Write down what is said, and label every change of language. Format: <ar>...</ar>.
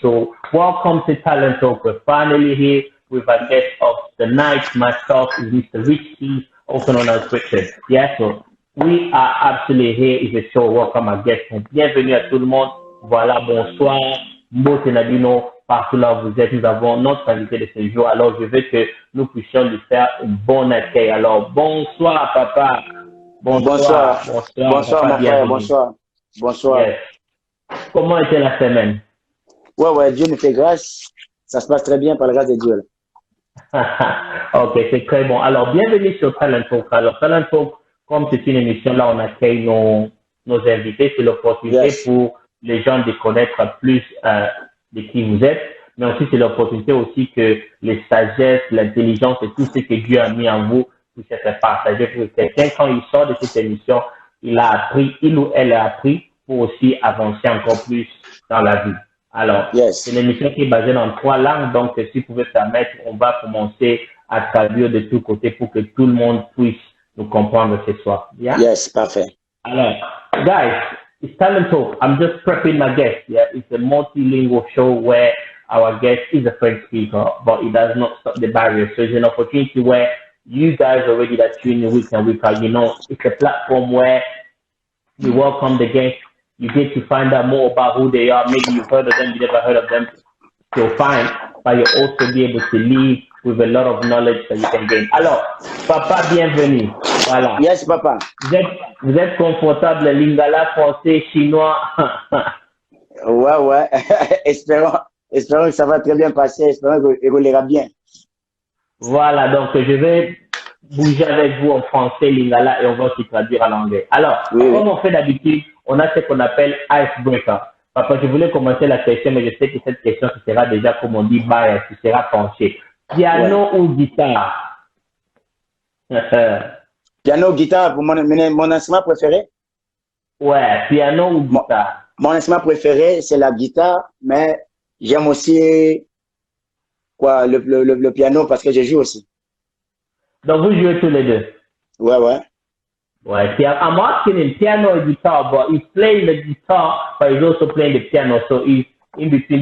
<en>So, welcome to Talent Talk. We're finally here with our guest of the night. Myself is Mr. Richie, also known as Richard. Yeah, so we are absolutely here. It's a show. Welcome our guest.</en> <fr>Bienvenue à tout le monde. Voilà, bonsoir.</fr> <ln>Mbote Nabino,</ln> <fr>partout là où vous êtes, nous avons notre invité de ce jour. Alors, je veux que nous puissions lui faire un bon accueil. Alors, bonsoir, papa. Bonsoir. Bonsoir, papa, mon frère. Bonsoir. Bonsoir.</fr> <en>Yes.</en> <fr>Comment était la semaine? Ouais, Dieu nous fait grâce. Ça se passe très bien par la grâce de Dieu. Ok, c'est très bon. Alors, bienvenue sur Talent Talk. Alors, Talent Talk, comme c'est une émission, là, on accueille nos invités. C'est l'opportunité pour les gens de connaître plus de qui vous êtes, mais aussi c'est l'opportunité aussi que les sagesses, l'intelligence et tout ce que Dieu a mis en vous puisse être partagé pour quelqu'un. Quand il sort de cette émission, il ou elle a appris pour aussi avancer encore plus dans la vie. Alors, c'est une émission qui est basée dans 3 langues, donc si vous pouvez permettre, on va commencer à traduire de tous côtés pour que tout le monde puisse nous comprendre ce soir.</fr> <en>Yeah?</en> <fr>Yes, parfait.</fr> <en>Alors, guys, it's Talent Talk. I'm just prepping my guest. Yeah, it's a multilingual show where our guest is a French speaker, but it does not stop the barrier. So it's an opportunity where you guys already that tune in week and week out, it's a platform where you welcome the guest. You get to find out more about who they are. Maybe you've heard of them, you never heard of them. Still fine, but you also be able to leave with a lot of knowledge that you can gain.</en> <fr>Alors, papa, bienvenue. Voilà.</fr> <en>Yes, papa.</en> <fr>Vous êtes confortable, lingala, français, chinois. Ouais. espérons que ça va très bien passer. Espérons qu'il roulera bien. Voilà, donc je vais bouger avec vous en français, lingala, et on va se traduire en anglais. Alors, comme on fait d'habitude, on a ce qu'on appelle icebreaker. Papa, je voulais commencer la question, mais je sais que cette question, ce sera déjà, comme on dit, bias, ce sera penché. Piano ou guitare? Piano ou guitare, pour mon instrument préféré? Ouais, piano ou guitare? Mon instrument préféré, c'est la guitare, mais j'aime aussi le piano parce que je joue aussi. Donc, vous jouez tous les deux? Ouais.</fr> <en>Ouais, I'm asking him piano or guitar, but he's playing the guitar, but he's also playing the piano, so he's in between.</en>